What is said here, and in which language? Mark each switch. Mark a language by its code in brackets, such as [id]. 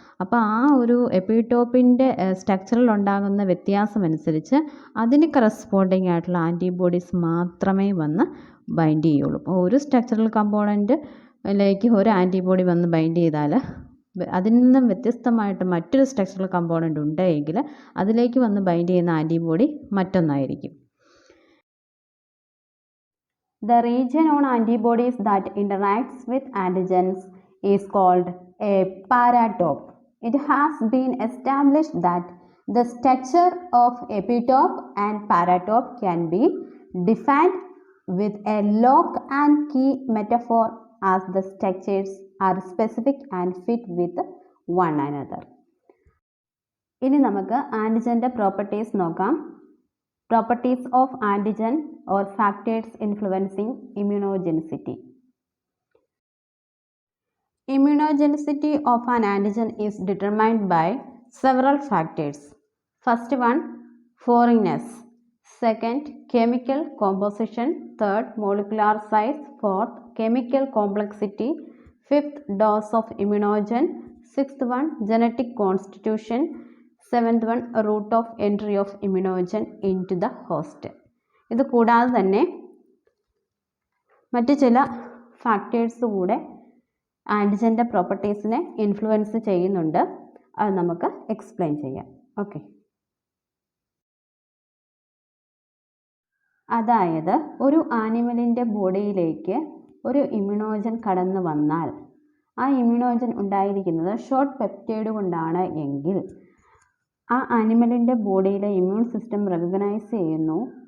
[ml] അപ്പോൾ ആ ഒരു എപ്പിടോപ്പിൻ്റെ സ്ട്രക്ചറിൽ ഉണ്ടാകുന്ന വ്യത്യാസം അനുസരിച്ച് അതിന് കറസ്പോണ്ടിങ് ആയിട്ടുള്ള ആൻറ്റിബോഡീസ് മാത്രമേ വന്ന് ബൈൻഡ് ചെയ്യുള്ളൂ. അപ്പോൾ ഒരു സ്ട്രക്ചറൽ കമ്പോണൻറ്റിലേക്ക് ഒരു ആൻറ്റിബോഡി വന്ന് ബൈൻഡ് ചെയ്താൽ അതിൽ നിന്നും വ്യത്യസ്തമായിട്ട് മറ്റൊരു സ്ട്രക്ചറൽ കമ്പോണൻ്റ് ഉണ്ടെങ്കിൽ അതിലേക്ക് വന്ന് ബൈൻഡ് ചെയ്യുന്ന antibody മറ്റൊന്നായിരിക്കും. [en] The region on antibodies that interacts with antigens is called a paratope. It has been established that the structure of epitope and paratope can be defined with a lock and key metaphor as the structures are specific and fit with one another. [ml] ഇനി നമുക്ക് ആൻറ്റിജൻ്റെ properties നോക്കാം. [en] Properties of antigen or factors influencing immunogenicity. Immunogenicity of an antigen is determined by several factors. First one, foreignness. Second, chemical composition. Third, molecular size. Fourth, chemical complexity. Fifth, dose of immunogen. Sixth one, genetic constitution. Seventh one, route of entry of immunogen into the host. [ml] ഇത് കൂടാതെ തന്നെ മറ്റ് ചില factors കൂടെ ആൻറ്റിജൻ്റെ പ്രോപ്പർട്ടീസിനെ influence ചെയ്യുന്നുണ്ട്. അത് നമുക്ക് explain ചെയ്യാം. ഓക്കെ, അതായത് ഒരു ആനിമലിൻ്റെ ബോഡിയിലേക്ക് ഒരു ഇമ്മ്യൂണോജൻ കടന്നു വന്നാൽ ആ ഇമ്മ്യൂണോജൻ ഉണ്ടായിരിക്കുന്നത് ഷോർട്ട് പെപ്റ്റൈഡ് കൊണ്ടാണ് എങ്കിൽ ആ ആനിമലിൻ്റെ ബോഡിയിലെ ഇമ്മ്യൂൺ സിസ്റ്റം റെക്കഗ്നൈസ് ചെയ്യുന്നു.